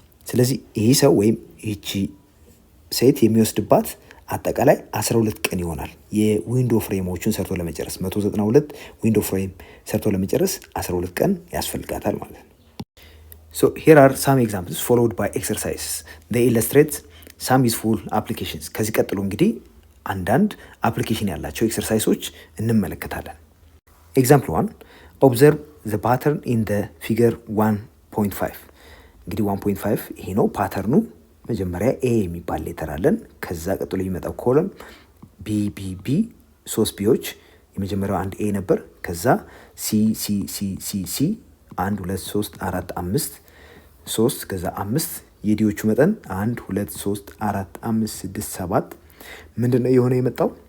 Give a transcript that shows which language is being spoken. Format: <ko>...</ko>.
<am>ስለዚህ ይህ ሰው ወይም ይቺ ሴት የሚወስድባት አጠቃላይ 12 ቀን ይሆናል። የዊንዶ ፍሬሞቹን ሰርቶ ለመጨረስ 192 ዊንዶ ፍሬም ሰርቶ ለመጨረስ 12 ቀን ያስፈልጋታል ማለት ነው።</am> <en>So here are some examples followed by exercises. They illustrate some useful applications.</en> <am>ከዚህ ቀጥሎ እንግዲህ አንዳንድ አፕሊኬሽን ያላቸው ኤክሰርሳይሶች እንመለከታለን።</am> <en>Example 1 observe the pattern in the figure 1.5.</en> <am>እንግዲህ 1.5 ይሄ ነው ፓተርኑ። መጀመሪያ ኤ የሚባል ሌተር አለን። ከዛ ቀጥሎ የሚመጣው ኮለም ቢ ቢ ቢ 3 ቢዎች፣ የመጀመሪያው አንድ ኤ ነበር። ከዛ ሲ ሲ ሲ ሲ ሲ 1 2 3 4 5 3 ከዛ 5 የዲዎቹ መጠን 1 2 3 4 5 6 7 ምንድነው የሆነ የመጣው?</am>